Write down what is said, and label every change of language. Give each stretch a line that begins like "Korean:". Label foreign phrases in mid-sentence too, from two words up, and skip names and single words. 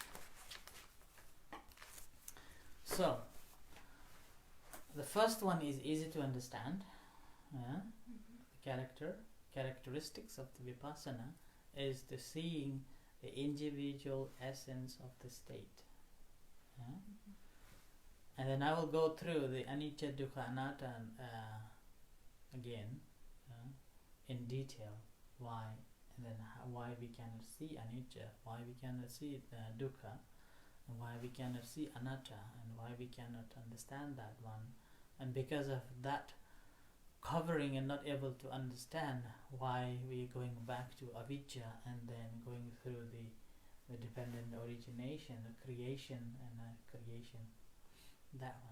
English: So, the first one is easy to understand. The characteristics of the Vipassana is the seeing the individual essence of the state. And then I will go through the
Pali: anicca, dukkha, anatta
English: again in detail. Why? And then why we cannot see anicca, why we cannot see dukkha, and why we cannot see anatta, and why we cannot understand that one. And because of that covering and not able to understand, why we going back to avijja and then going through the dependent origination, the creation and creation, that one.